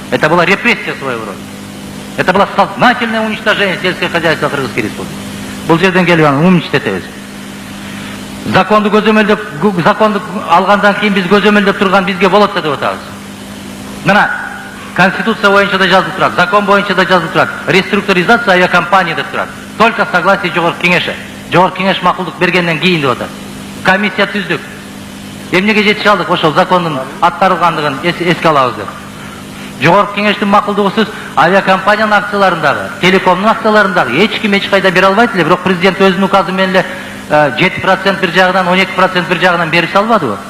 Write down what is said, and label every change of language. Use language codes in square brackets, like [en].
[ru] Это была репрессия своего рода. Это было сознательное уничтожение сельского хозяйства Кыргызской республики. [ky] Бул жерден келип аны уничтетебиз. Законду көзөмөлдөп, законду алгандан кийин биз көзөмөлдөп турган бизге болот деп атабыз. Мына Конституция боюнча да жазылып турат, закон боюнча да жазылып турат. Реструктуризация авиакомпания деп турат. [ru] Только согласие [ky] Жогорку Кеңеши. Жогорку Кеңеш макулдук бергенден кийин деп атат. Комиссия түздүк. Эмнеге жетише алдык ошол закондун аткарылгандыгын эске алабыз деп. Жогорку Кеңештин макулдугусуз авиакомпаниянын акцияларындагы, телекомдун акцияларындагы эч ким эч кайда бере албайт эле, бирок президент өзүнүн указы менен эле 7% бир жагынан, 12% бир жагынан берип салбадыбы?